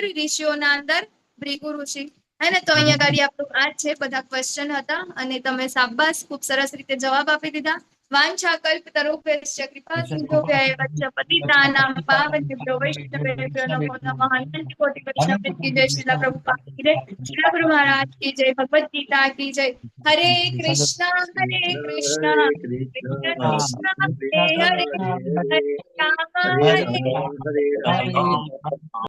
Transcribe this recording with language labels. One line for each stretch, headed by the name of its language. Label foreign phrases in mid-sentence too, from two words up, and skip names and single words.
Gujarati: ઋષિઓના અંદર ભૃગુ ઋષિ, હે ને. તો અહીંયા ગાડી આપણું આ જ છે. બધા ક્વેશ્ચન હતા અને તમે શાબાશ, ખૂબ સરસ રીતે જવાબ આપી દીધા. વાંછા કલ્પતરુભ્યશ્ચ કૃપા સિંધુભ્યઃ એવ ચ પતિતાનાં પાવનેભ્યો વૈષ્ણવેભ્યો નમો નમઃ.
Hindi: अनंत कोटि वैष्णव की जय. श्रीला प्रभुपाद की जय. श्रीला गुरु महाराज की जय. भगवत गीता की जय. हरे कृष्णा कृष्ण कृष्ण हरे हरे, हरे राम हरे हरे राम, हरे राम,